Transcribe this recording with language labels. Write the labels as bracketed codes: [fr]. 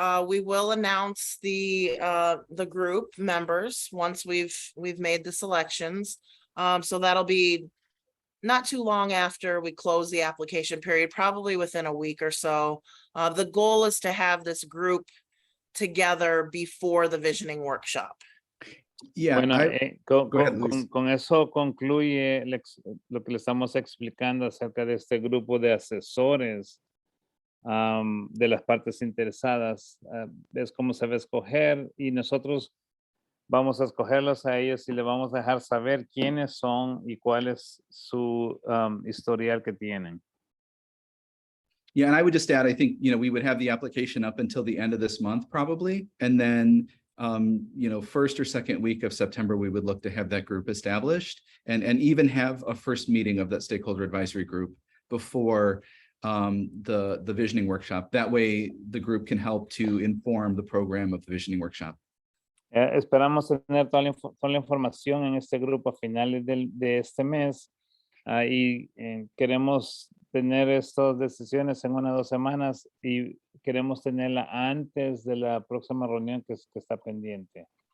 [en] We will announce the group members once we've made the selections. So that'll be not too long after we close the application period, probably within a week or so. The goal is to have this group together before the visioning workshop. Yeah, [es] Bueno, [en] go ahead, Luis. [es] con eso concluye lo que le estamos explicando acerca de este grupo de asesores de las partes interesadas. Es cómo se va a escoger y nosotros vamos a escogerlos a ellos y le vamos a dejar saber quiénes son y cuál es su historial que tienen. [en] Yeah, and I would just add, I think, we would have the application up until the end of this month probably. And then, first or second week of September, we would look to have that group established and even have a first meeting of that stakeholder advisory group before the visioning workshop. That way the group can help to inform the program of the visioning workshop. [es] Esperamos tener toda la información en este grupo a finales de este mes y queremos tener estas decisiones en 1 o 2 semanas y queremos tenerla antes de la próxima reunión que está pendiente.